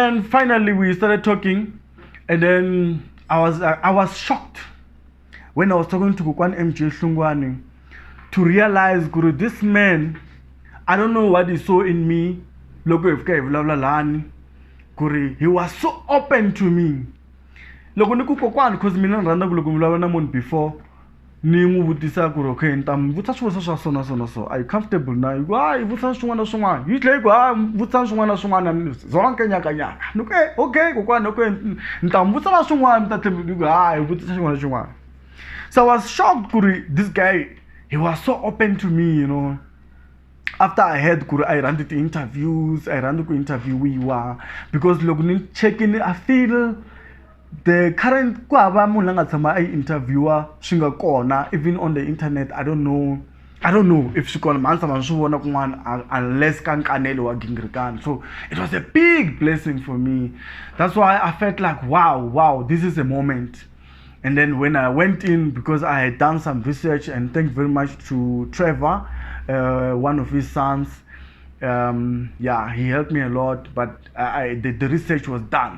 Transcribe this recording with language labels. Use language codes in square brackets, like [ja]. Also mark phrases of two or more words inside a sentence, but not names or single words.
[en] And then finally we started talking, and then I was shocked when I was talking to Kukwan MJ Hlungwane to realize Guru, this man, I don't know what he saw in me. Guru, he was so open to me. [ts] Because mina randa before ni n'wi vutisa ku ri okay ni ta mi vutisa swivutiso swa so na so na so [en] are you comfortable [ts] na yi ku hayi vutisa swin'wana na swin'wana yi tlhela yi ku hayi vutisa swin'wana na swin'wana zonke nyakanyaka ni ku okay kokwani okay ni ta mi vutisa na swin'wana mi ta tlhela yi ku hayi vutisa xin'wana na xin'wana. [en] So I was shocked [ts] ku ri [en] this guy, he was so open to me, you know. After I heard [ts] ku ri [en] I ran the interviews, I ran the interviewiwa because [ts] loko ni checking [en] I feel the current [ts] ku hava munhu la nga tshama a interviewer swi nga kona [en] even on the internet. I don't know if [ts] swi kona mani tshama swi vona kun'wana unless ka Nkanelo wa Gingirikani. [en] So it was a big blessing for me. That's why I felt like wow, this is a moment. And then when I went in, because I had done some research, and thank very much to Trevor, one of his sons. Yeah, he helped me a lot, but the research was done.